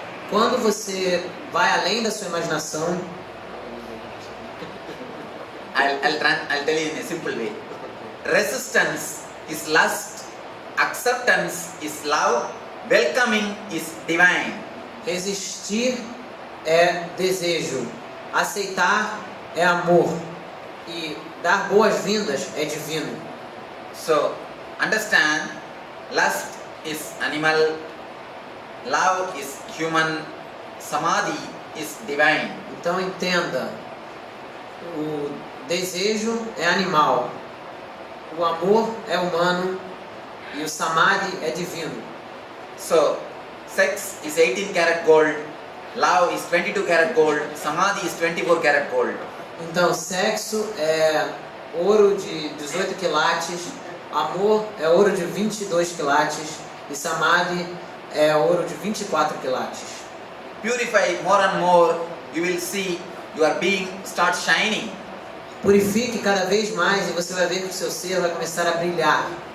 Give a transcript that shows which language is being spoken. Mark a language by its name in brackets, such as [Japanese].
[Portuguese] Quando você vai além da sua imaginação, [English] I'll tell you in a simple way. Resistance is lust, acceptance is love, welcoming is divine. [Portuguese] resistir é desejo, aceitar é amor e dar boas-vindas é divino. [English] So, Understand, lust is animal, love is human, samadhi is divine. [Portuguese] Então entenda, o desejo é animal, o amor é humano e o samadhi é divino. [English] So, sex is 18 karat gold, love is 22 karat gold, samadhi is 24 karat gold. [Portuguese] Então sexo é ouro de 18 quilates, amor é ouro de 22 quilates e samadhi é ouro de 24 quilates. [English] Purify more and more, you will see your being start shining. [Portuguese] Purifique cada vez mais e você vai ver que o seu ser vai começar a brilhar.